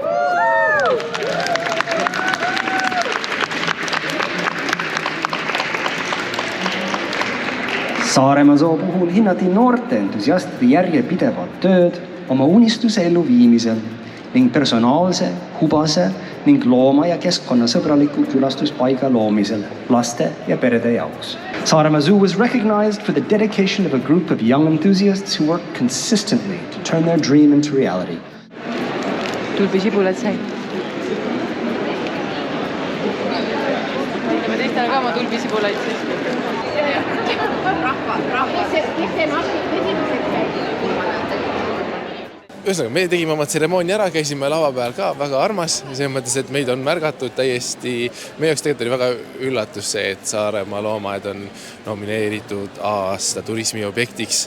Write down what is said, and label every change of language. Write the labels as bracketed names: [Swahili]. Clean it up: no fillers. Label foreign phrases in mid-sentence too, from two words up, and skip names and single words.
[Estonian] Saaremaa Zoo puhul hinnati noorte entusiastide järjepidevat tööd oma unistuse ellu viimisel ning personaalse, hubase ning looma- ja keskkonnasõbraliku külastuspaiga loomisel laste ja perede jaoks. [English] Saaremaa Zoo was recognized for the dedication of a group of young enthusiasts who work consistently to turn their dream into reality. [Estonian] Tulbisibulad sai. Ma teistel ka oma tulbisibulaid siis. Ühesõnaga, me tegime oma tseremoonia ära, käisime lava peal ka väga armas, selles mõttes, et meid on märgatud täiesti, meie jaoks tegelikult oli väga üllatus see, et Saaremaa loomaaed on nomineeritud aasta turismiobjektiks.